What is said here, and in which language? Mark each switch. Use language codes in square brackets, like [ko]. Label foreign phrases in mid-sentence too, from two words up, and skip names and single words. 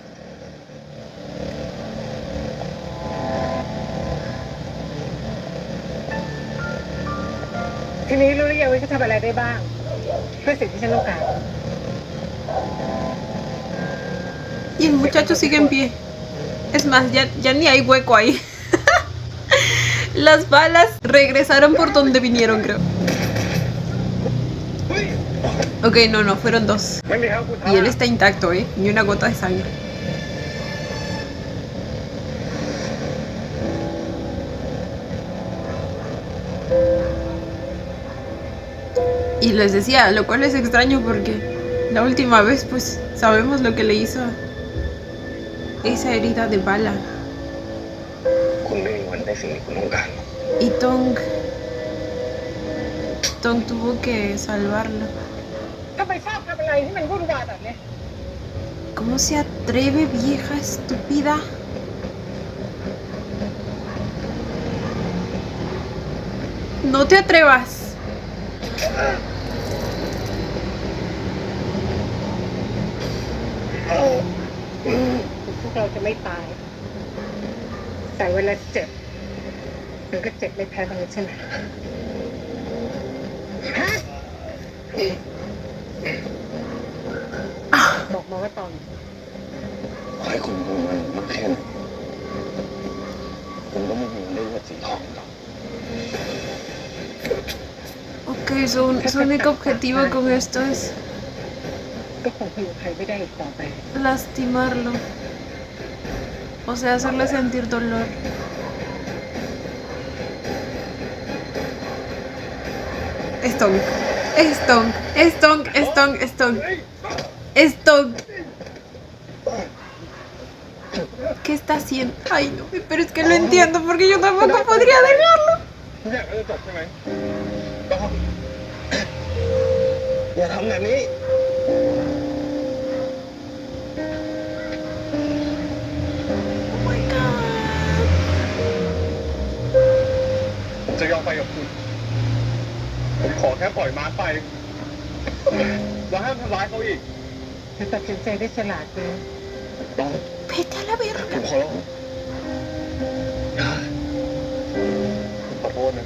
[th] ทีนี้รู้หรือยังว่าจะทำอะไรได้บ้าง เพื่อสิ่งที่ฉันต้องการ [es] Y el muchacho sigue en pie. Es más, ya ni hay hueco ahí. Las balas regresaron por donde vinieron, creo. Ok, no, fueron 2. [th] ไม่มีครับคุณ [es] Y él está intacto, ni una gota de sangre. Y les decía, lo cual es extraño porque la última vez pues sabemos lo que le hizo esa herida de bala. [th] คุณไม่มีวันได้สิ่งที่คุณต้องการ [es] Y Tong tuvo que salvarlo. [th] ทำไมชอบทำอะไรที่มันวุ่นวายแบบนี้ [es] ¿Cómo se atreve, vieja estúpida? No te atrevas. [th] พวกเราจะไม่ตาย แต่เวลาเจ็บมันก็เจ็บไม่แพ้กันเลยใช่ไหมบอกมาว่าตอน ขอให้คุณดูมันมากแค่ไหนคุณก็ไม่มีวันได้เลือดสีทองหรอก [es] Ok, su único objetivo con esto es [th] ก็คงพยุงใครไม่ได้อีกต่อไป [es] lastimarlo. O sea, hacerle sentir dolor. Stone. ¿Qué está haciendo? Ay, no, pero es que lo entiendo porque yo tampoco podría dejarlo. [th] อยากจะจบใช่ไหมอย่าทำแบบนี้ [en] Oh my god. [th] ผมจะยอมไปกับคุณผมขอแค่ปล่อยมาร์คไปแล้วห้ามทำร้ายเขาอีก เธอตัดสินใจได้ฉลาดเลย ต้อง [es] Vete a la [th] ผ [es] verga. [th] มขอร้องขอโทษนะ